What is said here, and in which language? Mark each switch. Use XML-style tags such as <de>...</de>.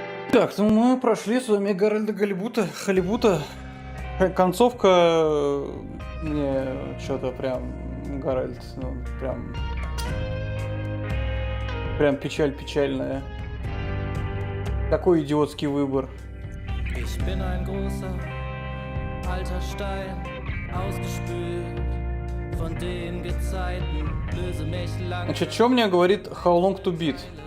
<ru>Так, ну мы прошли с вами Гарольда Халибута. Концовка мне что-то прям Гарольд, ну прям печальная. Такой идиотский выбор.</ru> <de>Ich bin ein großer, alter Stein, ausgespült von den Gezeiten, löse mich lang.</de> <ru>Значит, что мне говорит How Long to Beat?</ru>